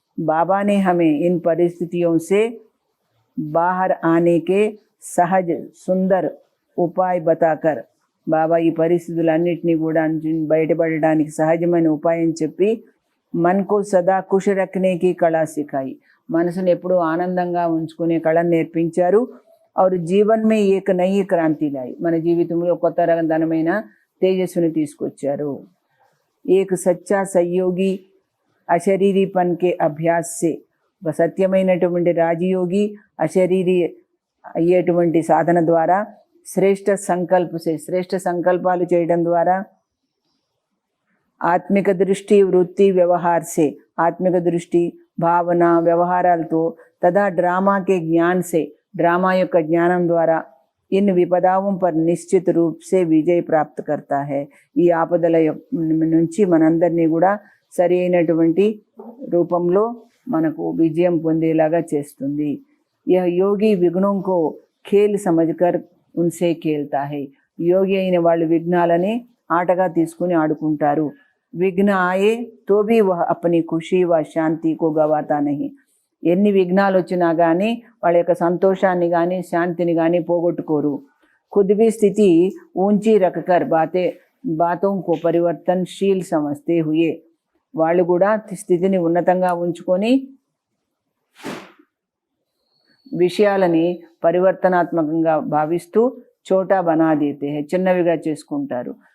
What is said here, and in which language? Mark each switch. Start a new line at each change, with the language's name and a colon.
Hindi: బాబా నే హమే ఇన్ పరిస్థితియోं से बाहर आने के सहज सुंदर उपाय बताकर,
Telugu: బాబా ఈ పరిస్థితులన్నింటినీ కూడా బయటపడడానికి సహజమైన ఉపాయం చెప్పి
Hindi: మన్కు సదా ఖుష్ రఖనే కి కళా సిఖాయి.
Telugu: మనసును ఎప్పుడూ ఆనందంగా ఉంచుకునే కళను నేర్పించారు.
Hindi: और जीवन में एक नई क्रांति लाई,
Telugu: మన జీవితంలో కొత్త రకమైన తేజస్సుని తీసుకొచ్చారు.
Hindi: एक सच्चा सहयोगी అశరీరీపన్ के అభ్యాస్ से,
Telugu: ఒక సత్యమైనటువంటి రాజయోగి అశరీరి అయ్యేటువంటి సాధన ద్వారా, శ్రేష్ఠ శ్రేష్ఠ సంకల్పాలు చేయడం ద్వారా,
Hindi: ఆత్మిక దృష్టి వృత్తి వ్యవహార్ సే,
Telugu: ఆత్మిక దృష్టి భావన వ్యవహారాలతో,
Hindi: తదా డ్రామా కే జ్ఞాన్ సే,
Telugu: డ్రామా యొక్క జ్ఞానం ద్వారా
Hindi: इन विपदाओं पर निश्चित रूप से विजय प्राप्त करता है.
Telugu: ఈ ఆపదల నుంచి మనందరినీ కూడా సరి అయినటువంటి రూపంలో మనకు విజయం పొందేలాగా చేస్తుంది.
Hindi: यह योगी विघ्नों को खेल समझकर उनसे खेलता है.
Telugu: యోగి అయిన వాళ్ళు విఘ్నాలని ఆటగా తీసుకుని ఆడుకుంటారు.
Hindi: విఘ్న ఆయే తో భీ వహ్ అప్నీ ఖుషీ వ శాంతి కో గవాతా నహీ.
Telugu: ఎన్ని విఘ్నాలు వచ్చినా కానీ వాళ్ళ యొక్క సంతోషాన్ని కానీ శాంతిని కానీ పోగొట్టుకోరు.
Hindi: ఖుద్ భీ స్థితి ఊంచి రఖకర్ బాతోं को परिवर्तनशील समझते हुए,
Telugu: వాళ్ళు కూడా స్థితిని ఉన్నతంగా ఉంచుకొని విషయాలని పరివర్తనాత్మకంగా భావిస్తూ
Hindi: చోటా బనా దేతే హై,
Telugu: చిన్నవిగా చేసుకుంటారు.